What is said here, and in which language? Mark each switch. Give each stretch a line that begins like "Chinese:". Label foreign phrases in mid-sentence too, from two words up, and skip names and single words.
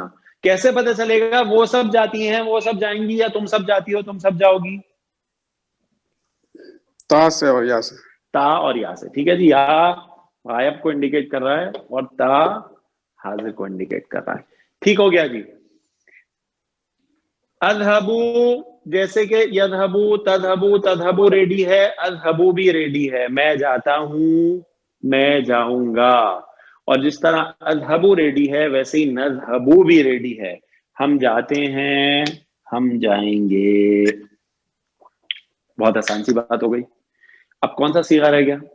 Urdu: کیسے پتہ چلے گا وہ سب جاتی ہیں وہ سب جائیں گی یا تم سب جاتی ہو تم سب جاؤ گی؟ تا سے اور یا سے. تا اور یا سے. ٹھیک ہے جی. یا غائب کو انڈیکیٹ کر رہا ہے اور تا حاضر کو انڈیکیٹ کر رہا ہے. ٹھیک ہو گیا جی. اذهبو جیسے کہ
Arabic: یذهبو، تذهبو، تذهبو
Urdu: ریڈی ہے، اذهبو بھی ریڈی ہے. میں جاتا ہوں، میں جاؤں گا. اور جس طرح اذهبو ریڈی ہے ویسے ہی نذهبو بھی ریڈی ہے. ہم جاتے ہیں، ہم جائیں گے. بہت آسان سی بات ہو گئی. اب کون سا صیغہ رہ گیا؟